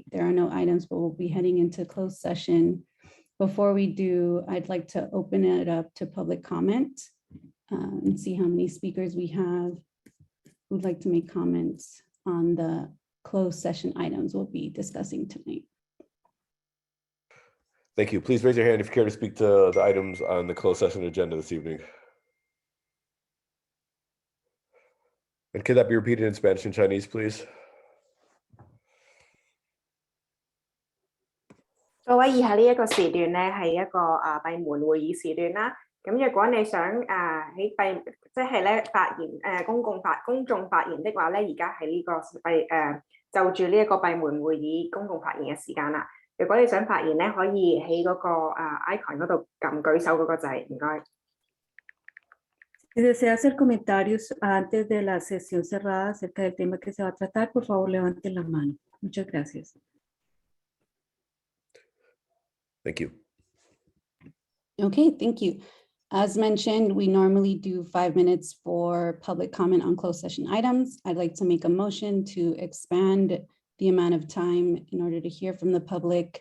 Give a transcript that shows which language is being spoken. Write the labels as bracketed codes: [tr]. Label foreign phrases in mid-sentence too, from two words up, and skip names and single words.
[en] There are no items, but we'll be heading into closed session. Before we do, I'd like to open it up to public comment and see how many speakers we have who'd like to make comments on the closed session items we'll be discussing tonight. Thank you. Please raise your hand if you care to speak to the items on the closed session agenda this evening. And could that be repeated in Spanish and Chinese, please? [yue] 各位以下呢一個時段咧係一個閉門會議時段啦。咁若果你想喺即係咧發言公眾發言的話咧，而家係呢個就住呢一個閉門會議公共發言嘅時間啦。如果你想發言咧，可以喺嗰個icon 嗰度撳舉手嗰個掣，唔該。 [es] Si desea hacer comentarios antes de la sesión cerrada acerca del tema que se va a tratar, por favor, levanten la mano. Muchas gracias. [en] Thank you. Okay, thank you. As mentioned, we normally do 5 minutes for public comment on closed session items. I'd like to make a motion to expand the amount of time in order to hear from the public.